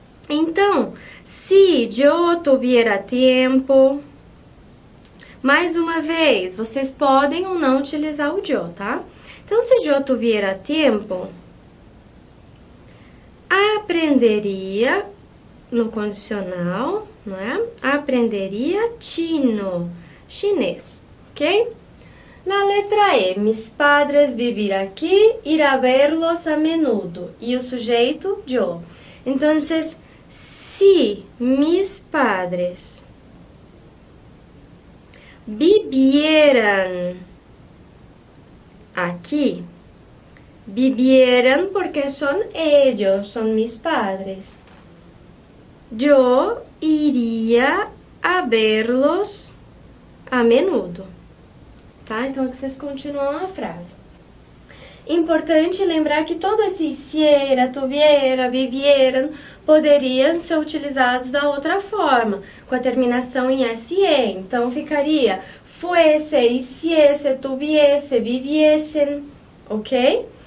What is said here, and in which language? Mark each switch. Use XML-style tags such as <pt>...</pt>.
<pt>Então, se eu tuviera tempo, mais uma vez, vocês podem ou não utilizar o yo, tá? Então, se eu tuviera tempo, aprenderia, no condicional, não é? Aprenderia chino, chinês, ok? Na letra E,</pt> <es>mis padres vivir aqui, ir a verlos a menudo.</es> <pt>E o sujeito,</pt> <es>yo. Então, si mis padres vivieran aquí, vivieran porque son ellos, son mis padres. Yo iría a verlos a menudo.</es> <pt>Tá? Então, aqui vocês continuam a frase. Importante lembrar que todo esse hiciera, tuviera, vivieran poderiam ser utilizados da outra forma, com a terminação em SE. Então, ficaria fuese, hiciese, tuviese, viviesen, ok?</pt>